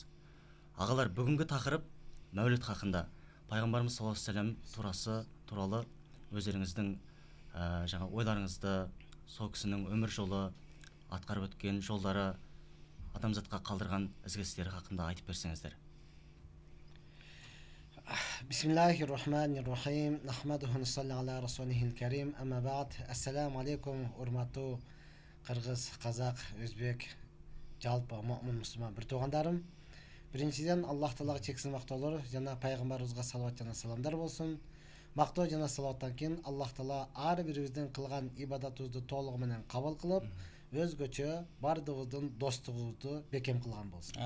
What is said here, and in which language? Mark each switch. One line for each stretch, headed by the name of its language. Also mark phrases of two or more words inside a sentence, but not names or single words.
Kazakh: Ағалар, бүгінгі тақырып Мәуліт хақында. Пайғамбарымыз
Arabic: صَلَّى اللهُ عَلَيْهِ وَسَلَّمَ
Kazakh: туралы өздеріңіздің жаңа ойларыңызды, сол кісінің өмір жолы, атқарып өткен жолдары, адамзатқа қалдырған ізгі істері хақында айтып берсеңіздер.
Arabic: بِسْمِ اللهِ الرَّحْمٰنِ الرَّحِيمِ. نَحْمَدُهُ وَنُصَلِّي عَلَى رَسُولِهِ الْكَرِيمِ. أَمَّا بَعْدُ. السَّلَامُ عَلَيْكُمْ,
Kyrgyz: урматтуу Кыргыз, Казак, Өзбек, жалпы муъмин мусулман бир туугандарым. Биринчиден Аллах Таалага чексиз мактоолор жана пайгамбарыбызга салават жана саламдар болсун. Мактоо жана салаваттан кийин Аллах Таала ар бирибиздин кылган ибадатыбызды толугу менен кабыл кылып, өзгөчө бардыгыбыздын достугубузду бекем кылган болсун.